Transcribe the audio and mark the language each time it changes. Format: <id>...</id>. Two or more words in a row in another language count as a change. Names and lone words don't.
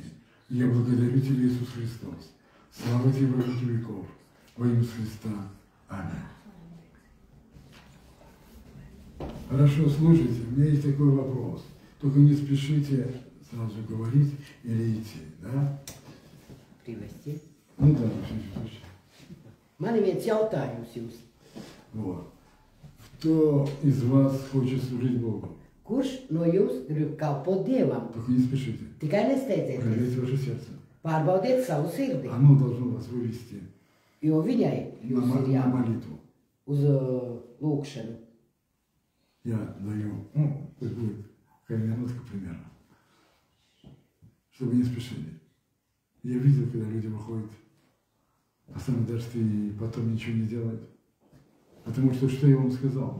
<ru>И я благодарю Тебя, Иисус Христос. Слава Тебе во веки веков. Во имя Христа. Аминь. Хорошо, слушайте, у меня есть такой вопрос. Только не спешите сразу говорить или идти, да? Privesti. Ну да, в всяком случае.</ru> <lv>Man ir viens jautājums jums.</lv> <ru>Вот. Кто из вас хочет служить Богу?</ru> <lv>Kurš no jums grib kalpot Dievam?</lv> <ru>Только не спешите.</ru> <lv>Tikai nesteidzieties.</lv> <ru>Проверьте ваше сердце.</ru> <lv>Pārbaudiet savu sirdi,</lv> <ru>Оно должно вас вывести</ru> <lv>jo viņai</lv> <ru>на,</ru> <lv>jūs ir</lv> <ru>на</ru> <lv>jābūt</lv> <ru>молитву.</ru> <lv>uz lūkšanu.</lv> <ru>Я даю, ну, пусть будет какая минутка примерно, чтобы не спешили. Я видел, когда люди выходят, а сами даже и потом ничего не делают. Потому что я вам сказал?</ru>